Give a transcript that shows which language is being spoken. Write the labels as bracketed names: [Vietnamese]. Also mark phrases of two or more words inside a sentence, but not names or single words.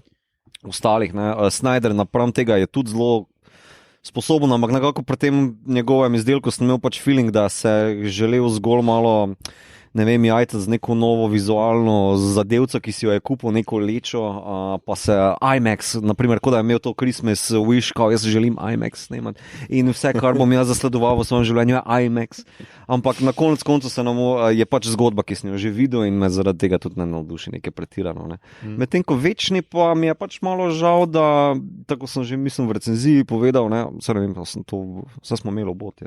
[Slovenian] Snyder napram tega je tudi zelo sposoben, ampak nekako pri tem njegovem izdelku sem imel pač feeling, da se želel zgolj malo, ne vem, jajta z neko novo vizualno zadevco, ki si jo je kupil, neko lečo, pa se IMAX, naprimer, kot da je imel to [English] Christmas wish, [Slovenian] kao jaz želim IMAX snemati in vse, kar bom jaz zasledoval v svojem življenju, je IMAX. Ampak na koncu se nam je pač zgodba, ki sem jo že videl in me zaradi tega tudi ne navduši nekaj pretirano. Ne. Medtem ko Večni pa mi je pač malo žal, da, tako sem že mislim v recenziji povedal, ne, vse ne vem, vse smo imeli obot.